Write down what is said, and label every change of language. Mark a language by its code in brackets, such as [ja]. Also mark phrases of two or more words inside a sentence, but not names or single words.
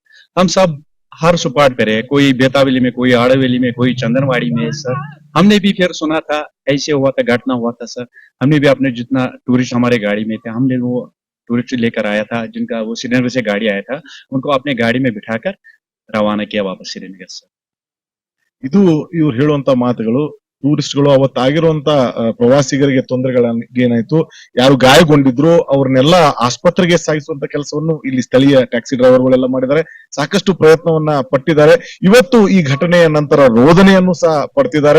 [hi] हम सब हर सुपाट पे रहे, कोई बेतावली में, कोई आड़वेली में, कोई चंदनवाड़ी में सर। हमने भी फिर सुना था ऐसे हुआ था, घटना हुआ था सर। हमने भी अपने जितना टूरिस्ट हमारे गाड़ी में थे, हमने वो टूरिस्ट लेकर आया था, जिनका वो श्रीनगर से गाड़ी आया था, उनको अपने गाड़ी में बिठाकर रवाना किया वापस श्रीनगर से। [kn] ಇದು ಇವ್ರು ಹೇಳುವಂತ ಮಾತುಗಳು. ಟೂರಿಸ್ಟ್ಗಳು ಅವತ್ತಾಗಿರುವಂತ ಪ್ರವಾಸಿಗರಿಗೆ ತೊಂದರೆಗಳೇನಾಯ್ತು, ಯಾರು ಗಾಯಗೊಂಡಿದ್ರು ಅವ್ರನ್ನೆಲ್ಲ ಆಸ್ಪತ್ರೆಗೆ ಸಾಗಿಸುವಂತ ಕೆಲಸವನ್ನು ಇಲ್ಲಿ ಸ್ಥಳೀಯ ಟ್ಯಾಕ್ಸಿ ಡ್ರೈವರ್ಗಳೆಲ್ಲ ಮಾಡಿದ್ದಾರೆ. ಸಾಕಷ್ಟು ಪ್ರಯತ್ನವನ್ನ ಪಟ್ಟಿದ್ದಾರೆ. ಇವತ್ತು ಈ ಘಟನೆಯ ನಂತರ ರೋದನೆಯನ್ನು ಸಹ ಪಡ್ತಿದ್ದಾರೆ.